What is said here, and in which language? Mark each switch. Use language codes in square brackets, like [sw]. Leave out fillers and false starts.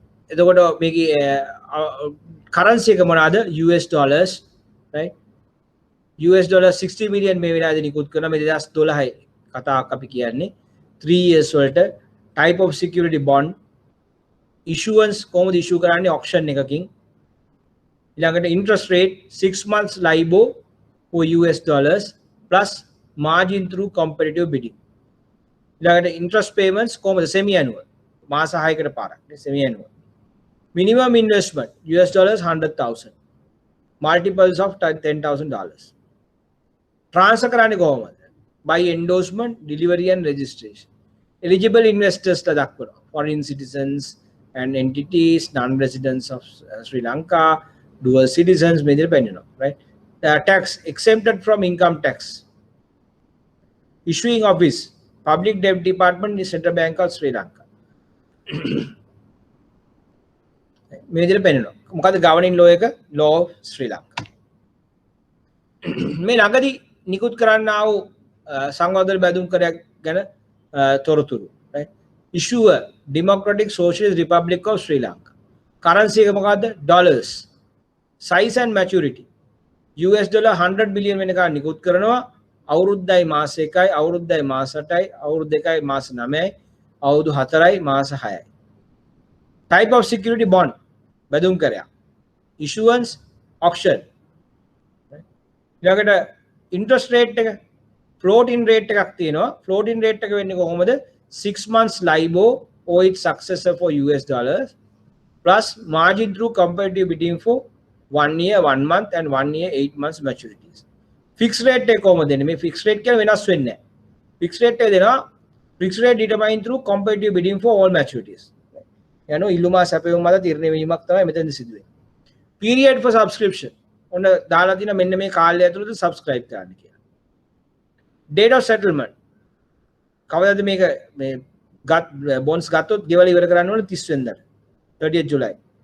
[si] එතකොට මේකේ කරන්සි එක මොනවාද? [en] US dollars right. US dollar 60 million [si] මේ වෙලාවේදී නිකුත් කරන මේ 2012 කතාවක් අපි කියන්නේ [en] 3 years වලට type of security bond issuance කොහොමද issue කරන්නේ? auction එකකින්. ඊළඟට interest rate 6 months LIBOR for US dollars plus margin through competitive bidding. [si] ඊළඟට [en] interest payments [si] කොහොමද? [en] semi annual [si] මාස 6කට පාරක් [en] semi annual. minimum investment US dollars 100,000 multiples of $10,000. [si] transfer කරන්නේ කොහොමද? [en] by endorsement, delivery and registration. eligible investors [si] ලා දක්වනවා. [en] foreign citizens and entities, non-residents of Sri Lanka, dual citizens [si] මේ විදිහට පෙන්නනවා [en] right. tax exempted from income tax. issuing office public debt department in Central Bank of Sri Lanka. [si] මේ විදිහට පෙන්නනවා. මොකද්ද [en] governing law එක? law of Sri Lanka. [si] මේ ළඟදී නිකුත් කරන්නා වූ සංවර්ධන බැඳුම් කරයක් ගැන තොරතුරු right. [en] issuer Democratic Socialist Republic of Sri Lanka. currency [si] එක මොකද්ද? [en] dollars. size and maturity US dollar 100 billion [si] වෙනකන් නිකුත් කරනවා. අවුරුද්දයි මාස 1යි, අවුරුද්දයි මාස 8යි, අවුරුදු 2යි මාස 9යි, අවුරුදු 4යි මාස 6යි. [en] type of security bond [si] බැඳුම් කරයක්. [en] issuance auction. [si] ඊළඟට [en] interest rate [si] එක [en] floating rate [si] එකක් තියෙනවා. floating rate එක වෙන්නේ කොහොමද? [en] 6 months LIBOR or its successor for US dollars plus margin through competitive bidding for 1 year 1 month and 1 year 8 months maturities. fixed rate [si] එක කොහොමද දෙන්නේ? මේ fixed rate කියලා වෙනස් වෙන්නේ නැහැ. [en] fixed rate එක දෙනවා fixed rate determined through competitive bidding for all maturities. [si] යනෝ ඉල්ලුමා සැපයුම් මත තීරණය වීමක් තමයි මෙතනදී සිදු වෙන්නේ. [en] period for subscription [si] ඔන්න දාලා තියෙන මෙන්න මේ කාලය ඇතුළත subscribe කරන්න කියලා. [en] date of settlement [si] කවදාද මේක මේ bonds ගත්තොත් ගෙවල ඉවර කරන්න ඕනේ 30 වෙනිදාට [en] 30th July.